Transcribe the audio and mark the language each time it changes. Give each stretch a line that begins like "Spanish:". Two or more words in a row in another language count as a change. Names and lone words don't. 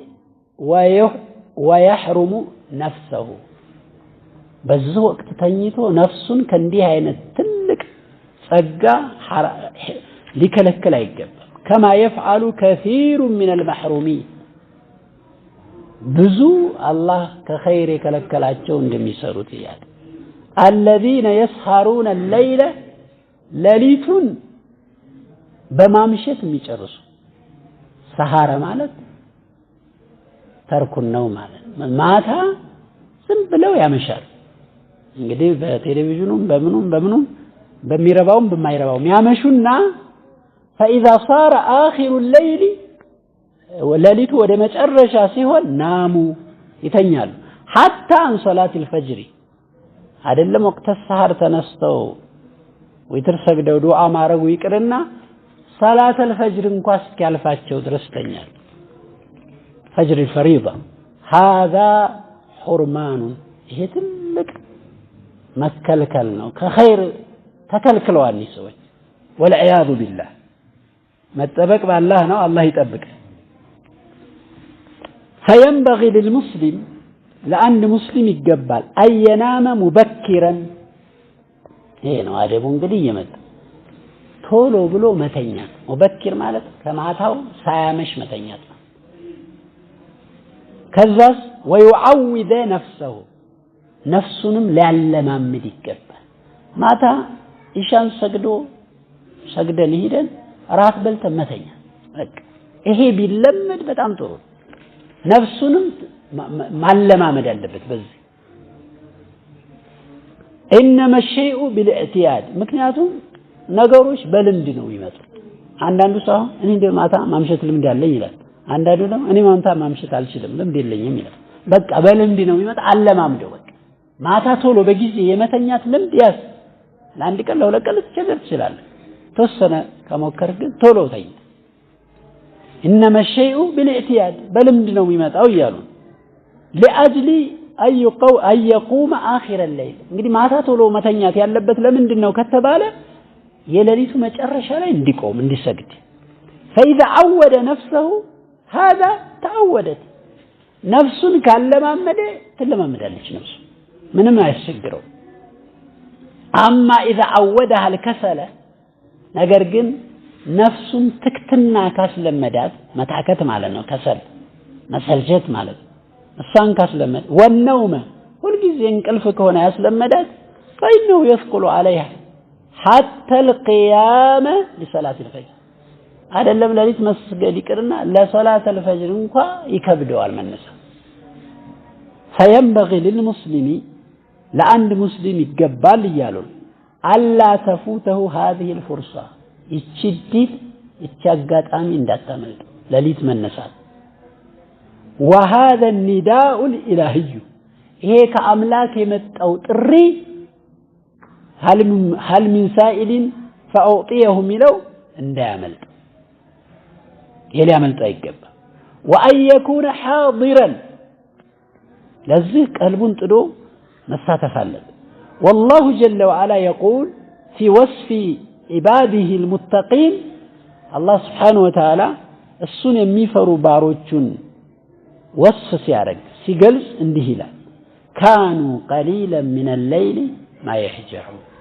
Arabic: ويحرم نفسه
Amharic: በዚህ ወቅት ተኝቶ ነፍሱን ከእንዲህ አይነት ትልቅ ጸጋ ሊከለክል አይገባም
Arabic: كما يفعل كثير من المحرومين
Amharic: ብዙ አላህ ከኸይር የከለከላቸው እንደሚሰሩት ይያል
Arabic: الذين يسهرون الليل
Amharic: ሌሊቱን በማምሸት የሚጨርሱ ሰሃራ ማለት ተርኩን ነው ማለት ማታ ዝም ብለው ያመሻል እንግዲህ በቴሌቪዥኑም በምኑም በሚረባውም በማይረባውም ያመሹና
Arabic: فإذا صار آخر الليل
Amharic: وليلቱ ወደ መጨረሻ ሲሆን ናሙ ይተኛሉ حتى
Arabic: عن صلاة الفجر
Amharic: አይደለም ወቅት ሰሃር ተነስተው ወይትር ሰግደው ዱዓ ማረጉ ይቅርና
Arabic: صلاة الفجر
Amharic: እንኳን እስኪያልፋቸው ድረስ ተኛሉ
Arabic: فجر الفريضة هذا حرمان
Amharic: ይሄ ትልቅ መከልከል ነው ከኸይር ተከልክለዋል ሰዎች
Arabic: والعياذ بالله
Amharic: መጠበቅ ባላህ ነው አላህ ይጠብቅ
Arabic: فينبغي للمسلم
Amharic: ለአንድ ሙስሊም ይገባል
Arabic: أن ينام مبكرا
Amharic: ይሄ ነው አደቡ እንግዲህ ይመጣ ቶሎ ብሎ መተኛት ሙበክር ማለት ከማታው ሳያመሽ መተኛት ነው ከዛስ
Arabic: ويعوذ نفسه
Amharic: ነፍሱንም ሊያለማምድ ይገባል ማታ ኢሻን ሰግደን ሄደን ራት በልተን መተኛ በቃ ይሄ ቢለመድ በጣም ጥሩ ነፍሱንም ማለማመድ አለበት በዚህ
Arabic: انما الشيء بالاعتياد
Amharic: ምክንያቱም ነገሮች በልምድ ነው የሚመጡት አንዳንዱ ሰው እኔ እንደ ማታ ማምሸት ልምድ ያለኝ ይላል አንዳንዱ ደግሞ እኔ ማታ ማምሸት አልችልም ልምድ የለኝም ይላል በቃ በልምድ ነው የሚመጣ አለማምደው በቃ ማታ ቶሎ በጊዜ የመተኛት ልምድ ያስ ለአንድ ቀን ለሁለት ቀን ልትቸገር ትችላለህ ተወሰነ ከሞከርክ ግን ቶሎ ተኛ
Arabic: انما الشيء بالاعتياد
Amharic: በልምድ ነው የሚመጣው ይያሉ
Arabic: لاجل أن يقوم آخر الليل
Amharic: እንግዲህ ማታ ቶሎ መተኛት ያለበት ለምንድን ነው ከተባለ የሌሊቱ መጨረሻ ላይ እንዲቆም እንዲሰግድ
Arabic: فإذا عود نفسه هذا تعودت
Amharic: ነፍሱን ካለማመደ ትለማመዳለች ነፍሱ ምንም አያስቸግረው
Arabic: أما إذا عودها الكسل
Amharic: ነገር ግን ነፍሱን ትክትና ካስለመዳት መታከት ማለት ነው ከሰል መሰልቸት ማለት እሷን ካስለመድ ወነውመ ሁሉ ጊዜ እንቅልፍ ከሆነ ያስለመዳት
Arabic: فإنه يثقل عليها حتى القيام لصلاة الفجر
Amharic: አይደለም ለሊት መስገድ ይቅርና ለሶላተ الفجر እንኳን ይከብደዋል መነሳ
Arabic: فينبغي للمسلم
Amharic: ለአንድ ሙስሊም ይገባል ይያሉ
Arabic: ألا تفوته هذه الفرصة
Amharic: ይቻጋጣሚ እንዳታመልጥ ለሊት መነሳት
Arabic: وهذا النداء الإلهي
Amharic: ይሄ ከአምላክ የመጣው ጥሪ
Arabic: هل من سائل فأعطيه
Amharic: ሚለው እንዳያመልጥ ሊያመልጥ አይገባ
Arabic: وأن يكون
Amharic: حاضرا ለዚህ ቀልቡን ጥዶ መሳተፍ አለበት
Arabic: والله جل وعلا يقول في وصف عباده المتقين الله سبحانه وتعالى
Amharic: እሱን የሚፈሩ ባሮቹን ወስፍ ሲያረግ ሲገልጽ እንዲህ ይላል
Arabic: كانوا قليلا من الليل ما يهجعون